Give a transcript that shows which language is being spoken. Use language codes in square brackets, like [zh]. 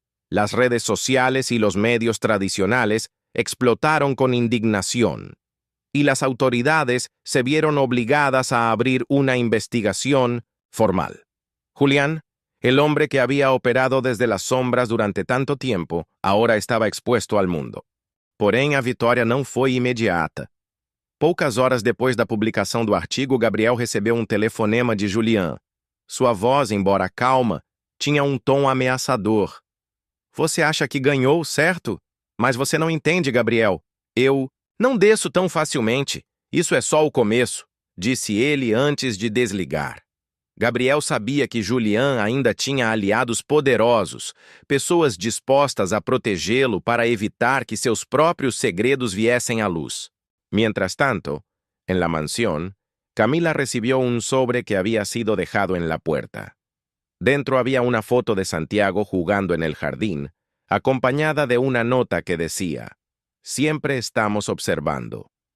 [es] Las redes sociales y los medios tradicionales explotaron con indignación, y las autoridades se vieron obligadas a abrir una investigación formal. Julián, el hombre que había operado desde las sombras durante tanto tiempo, ahora estaba expuesto al mundo. [pt] Porém, a vitória não foi imediata. Poucas horas depois da publicação do artigo, Gabriel recebeu um telefonema de Julián. Sua voz, embora calma, tinha um tom ameaçador. «Você acha que ganhou, certo? Mas você não entende, Gabriel. Eu não desço tão facilmente. Isso é só o começo», disse ele antes de desligar. Gabriel sabia que Julián ainda tinha aliados poderosos, pessoas dispostas a protegê-lo para evitar que seus próprios segredos viessem à luz. [es] Mientras tanto, en la mansión, Camila recibió un sobre que había sido dejado en la puerta. Dentro había una foto de Santiago jugando en el jardín, acompañada de una nota que decía: «Siempre estamos observando».